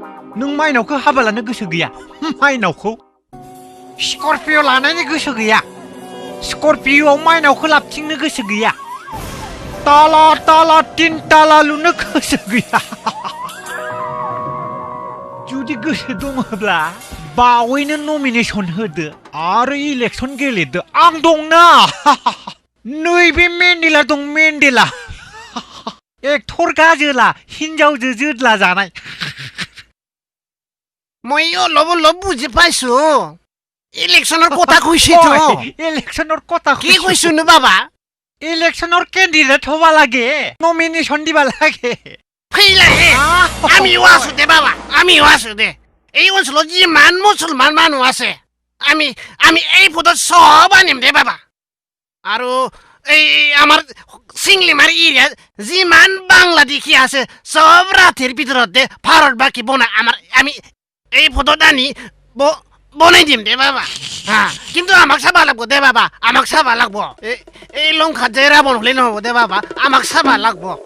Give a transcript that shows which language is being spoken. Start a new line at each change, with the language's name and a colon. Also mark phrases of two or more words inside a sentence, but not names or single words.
Bodo: नों माइनावखौ हाबा लानो गोसो गैया माइनावखौ स्कर्पिय' लानायनि गोसो गैया स्कर्पिय'आव माइनावखौ लाबथिंनो गोसो गैया ताला ताला तिन ताला लुनो गोसो गैया जुदि गोसो दङब्ला बावैनो नमिनेसन होदो आरो इलेक्सन गेलेदो आं दंना नैबे मेन्डेला दं मेन्डेला एक्टर गाजोला हिनजावजो जोदला जानाय
Assamese: মই অলপ অলপ বুজি পাইছো ইলেকশনৰ কথা কৈছে তো ইলেকশনৰ কথা কি কৈছো নো বাবা ইলেকশনৰ কেন্ডিডেট হবা লাগে নমিনেশন দিবা লাগে ফেইলাহে আমিও আছো দে বাবা আমিও আছো দে এই অঞ্চলত যিমান মুছলমান মানুহ আছে আমি এই পদত সব আনিম দে বাবা আৰু এই আমাৰ সিংলিমাৰ এৰিয়াত যিমান বাংলাদেশী আছে সব ৰাতিৰ ভিতৰতে ভাৰত বাকি বনাই আমি এই পদত আনি বনাই দিম দে বাবা কিন্তু আমাক চাবা লাগব দে বাবা আমাক চাবা লাগব এই লংখাত যে ৰাৱণ হলে নহব দে বাবা আমাক চাবা লাগব